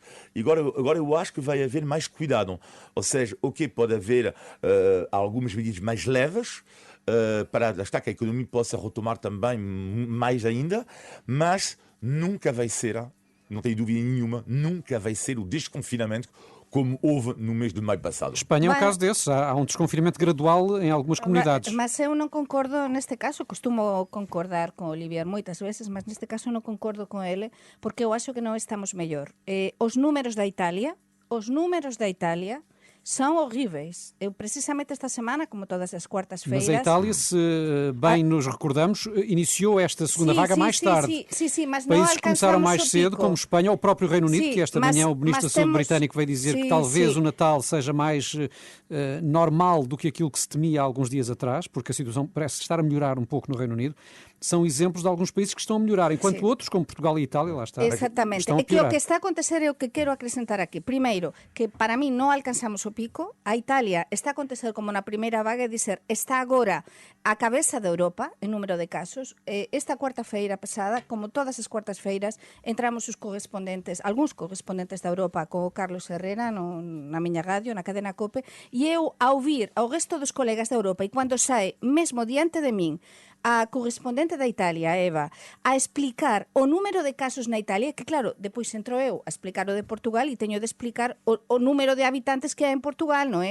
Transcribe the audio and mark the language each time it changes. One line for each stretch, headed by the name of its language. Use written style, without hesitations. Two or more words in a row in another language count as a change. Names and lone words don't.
Portuguese: E agora eu acho que vai haver mais cuidado. Ou seja, ok, pode haver algumas medidas mais leves, para lá está, que a economia possa retomar também mais ainda, mas nunca vai ser, não tenho dúvida nenhuma, nunca vai ser o desconfinamento como houve no mês de maio passado. Espanha é um caso desses. Há um desconfinamento gradual em algumas comunidades. Mas eu não concordo neste caso, costumo concordar com Olivier
Galician: moitas veces, mas neste caso non concordo con ele, porque eu acho que non estamos mellor.
Portuguese: Os números da Italia são horríveis. Eu, precisamente esta semana, como todas as quartas-feiras... Mas a Itália, se bem nos recordamos, iniciou esta segunda vaga mais tarde. Sim, mas países não que começaram mais cedo, pico. como Espanha ou o próprio Reino Unido, que esta manhã o Ministro da Saúde britânico veio dizer que talvez o Natal seja mais normal do que aquilo que se temia há alguns dias atrás, porque a situação parece estar a melhorar um pouco no Reino Unido. São exemplos de alguns países que estão a melhorar, enquanto outros, como Portugal e Itália, lá está, Exatamente. estão a piorar.
Galician: O que está a acontecer é o que quero acrescentar aquí. Primeiro, que para mí non alcanzamos o pico. A Italia está a acontecer como na primeira vaga, é dizer, está agora a cabeza de Europa en número de casos. Esta cuarta-feira pasada, como todas as cuartas-feiras, entramos os correspondentes, algúns correspondentes da Europa con o Carlos Herrera na miña radio, na cadena COPE, e eu a ouvir ao resto dos colegas da Europa, e cando sae mesmo diante de min a correspondente da Italia, Eva, a explicar o número de casos na Italia, que claro, depois entro eu a explicar o de Portugal e teño de explicar o número de habitantes que hai en Portugal, non é?